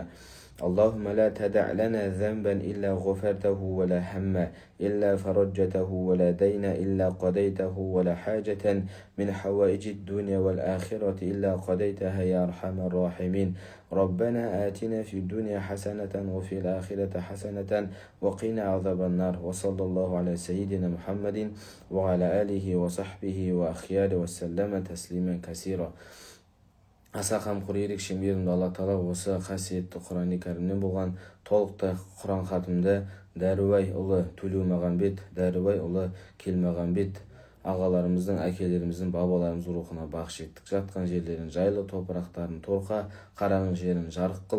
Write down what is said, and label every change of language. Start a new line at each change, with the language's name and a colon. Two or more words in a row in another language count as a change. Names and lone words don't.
Arabic: اللهم لا تدع لنا ذنبا إلا غفرته ولا هما إلا فرجته ولا دين إلا قضيته ولا حاجة من حوائج الدنيا والآخرة إلا قضيتها يا أرحم الراحمين. ربنا آتنا في الدنيا حسنة وفي الآخرة حسنة وقنا عذاب النار. وصلى الله على سيدنا محمد وعلى آله وصحبه وأخياره وسلم تسليما كثيرا.
Kazakh: Аса қамқор ерекше мейірімді Алла Тағала осы қасиетті Құран-ы Кәрімнен болған толықтай Құран хатымды Дәрубай ұлы Төлеумағамбет, Дәрубай ұлы Келмағамбет ағаларымыздың, әкелеріміздің, бабаларымыздың рухына бағыш еттік. Жатқан жерлерін жайлы, топырақтарын торқа, қараңғы жерін жарық қыл.